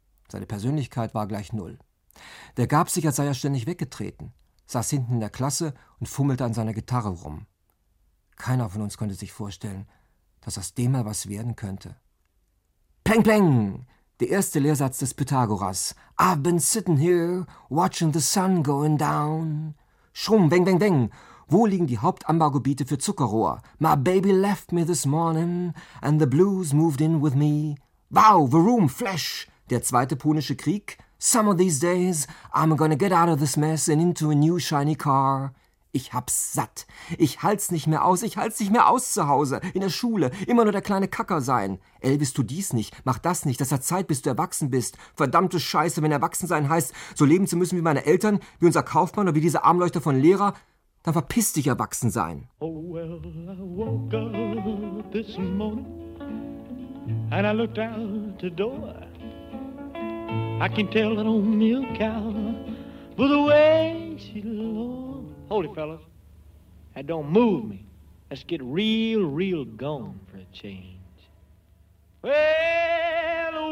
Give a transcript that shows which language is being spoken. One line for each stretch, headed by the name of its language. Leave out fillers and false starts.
German: Seine Persönlichkeit war gleich null. Der gab sich, als sei er ständig weggetreten, saß hinten in der Klasse und fummelte an seiner Gitarre rum. Keiner von uns konnte sich vorstellen, dass aus dem mal was werden könnte. Peng, peng! Der erste Lehrsatz des Pythagoras.
English: I've been sitting here, watching the sun going down. Schrumm, weng, weng, weng!
German: Wo liegen die Hauptanbaugebiete für Zuckerrohr?
English: My baby left me this morning, and the blues moved in with me. Wow, the room, flash!
German: Der zweite punische Krieg.
English: Some of these days, I'm gonna get out of this mess and into a new shiny car.
German: Ich hab's satt. Ich halt's nicht mehr aus. Ich halt's nicht mehr aus zu Hause, in der Schule. Immer nur der kleine Kacker sein. Elvis, tu dies nicht, mach das nicht. Das hat Zeit, bis du erwachsen bist. Verdammte Scheiße, wenn erwachsen sein heißt, so leben zu müssen wie meine Eltern, wie unser Kaufmann oder wie diese Armleuchter von Lehrer, dann verpiss dich, erwachsen sein.
English: Oh well, I woke up this morning and I looked out the door. I can tell that old milk cow by the way she looked. Holy fellas, that don't move me. Let's get real, real gone for a change. Well,